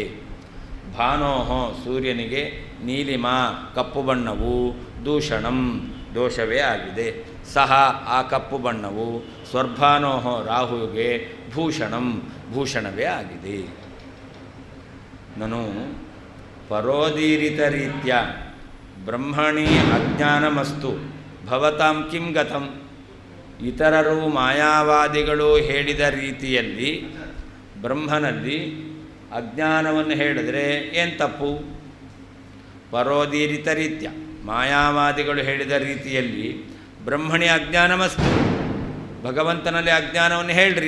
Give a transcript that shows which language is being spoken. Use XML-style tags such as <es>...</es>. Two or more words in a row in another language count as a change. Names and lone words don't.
<kn>ಭಾನೋಹೋ ಸೂರ್ಯನಿಗೆ ನೀಲಿಮ ಕಪ್ಪು ಬಣ್ಣವು ದೂಷಣಂ ದೋಷವೇ ಆಗಿದೆ. ಸಹ ಆ ಕಪ್ಪು ಬಣ್ಣವು ಸ್ವರ್ಭಾನೋಹೋ ರಾಹುವಿಗೆ ಭೂಷಣಂ ಭೂಷಣವೇ ಆಗಿದೆ.</kn> <sa>ನಾನು ಪರೋದೀರಿತ ರೀತ್ಯ ಬ್ರಹ್ಮಣಿ ಅಜ್ಞಾನಮಸ್ತು ಭವತಾಂ ಕಿಂ ಗತಂ.</sa> <kn>ಇತರರು ಮಾಯಾವಾದಿಗಳು ಹೇಳಿದ ರೀತಿಯಲ್ಲಿ ಬ್ರಹ್ಮನಲ್ಲಿ ಅಜ್ಞಾನವನ್ನು ಹೇಳಿದರೆ ಏನು ತಪ್ಪು?</kn> <sa>ಪರೋದೀರಿತ ರೀತ್ಯ</sa> <kn>ಮಾಯಾವಾದಿಗಳು ಹೇಳಿದ ರೀತಿಯಲ್ಲಿ</kn> <sa>ಬ್ರಹ್ಮಣಿ ಅಜ್ಞಾನಮಸ್ತು</sa> <kn>ಭಗವಂತನಲ್ಲಿ ಅಜ್ಞಾನವನ್ನು ಹೇಳ್ರಿ.</kn>